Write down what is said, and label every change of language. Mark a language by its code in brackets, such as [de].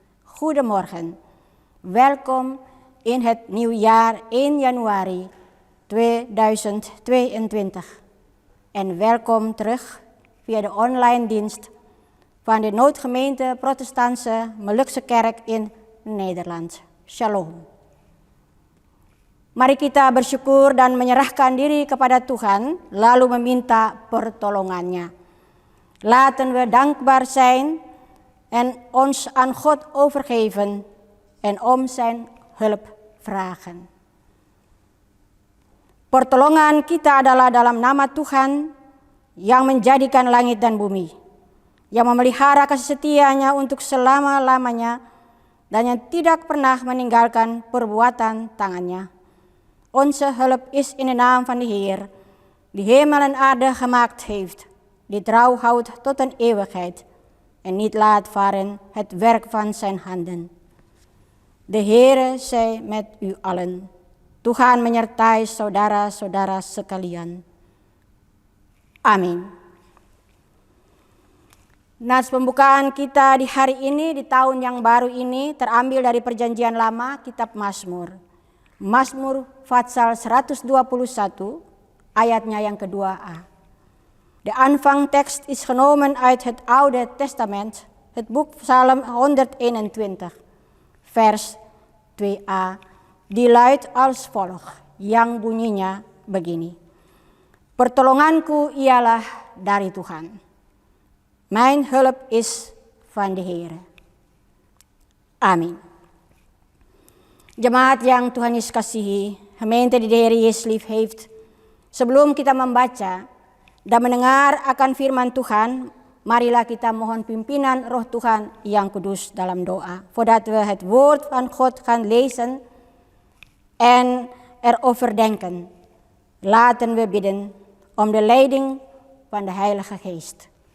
[nl] Goedemorgen, welkom in het nieuwjaar 1 januari 2022 en welkom terug via de online dienst van de Noodgemeente Protestantse Molukse Kerk in Nederland. Shalom. [id] Mari kita bersyukur dan menyerahkan diri kepada Tuhan, lalu meminta pertolongannya. [nl] Laten we dankbaar zijn en ons aan God overgeven en om zijn hulp vragen. [id] Pertolongan kita adalah dalam nama Tuhan yang menjadikan langit dan bumi, yang memelihara kasih setianya untuk selama-lamanya dan yang tidak pernah meninggalkan perbuatan tangannya. [nl] Onze hulp is in de naam van de Heer, die hemel en aarde gemaakt heeft, die trouw houdt tot een eeuwigheid en niet laat varen het werk van zijn handen. De Heere zij met u allen. [id] Tuhan menyertai saudara-saudara sekalian. [nl] Amin. [id] Nats pembukaan kita di hari ini, di tahun yang baru ini, terambil dari Perjanjian Lama, Kitab Mazmur. Mazmur Pasal 121, ayatnya yang kedua-a. [nl] De aanvangtekst is genomen uit het Oude Testament, het boek Psalm 121, vers 2a. Die luidt als volgt, [id] yang bunyinya begini. Pertolonganku ialah dari Tuhan. [nl] Mijn hulp is van de Heere. Amin. [id] Jemaat yang Tuhan Yesus kasihi, [nl] gemeente die de Heer Yesus lief heeft. [id] Sebelum kita membaca dan mendengar akan firman Tuhan, marilah kita mohon pimpinan Roh Tuhan yang kudus dalam doa. [nl] Voordat we het woord van God gaan lezen en erover denken, laten we bidden om de leiding van de Heilige Geest.